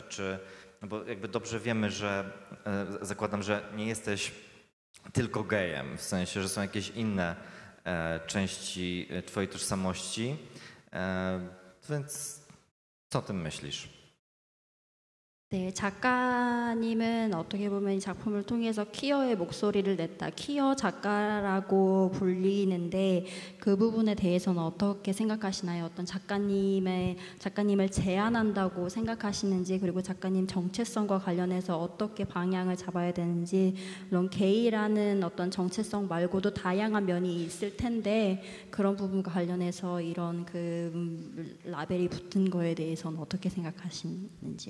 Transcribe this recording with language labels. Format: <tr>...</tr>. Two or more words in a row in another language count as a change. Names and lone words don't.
<pl>No bo jakby dobrze wiemy, że zakładam, że nie jesteś tylko gejem, w sensie, że są jakieś inne części twojej tożsamości, więc co o tym myślisz?</pl> <ko>네, 작가님은 어떻게 보면 이 작품을 통해서 키어의 목소리를 냈다. 키어 작가라고 불리는데 그 부분에 대해서는 어떻게 생각하시나요? 어떤 작가님을 제안한다고 생각하시는지, 그리고 작가님 정체성과 관련해서 어떻게 방향을 잡아야 되는지, 물론 게이라는 어떤 정체성 말고도 다양한 면이 있을 텐데 그런 부분과 관련해서 이런 라벨이 붙은 거에 대해서는 어떻게 생각하시는지요?</ko>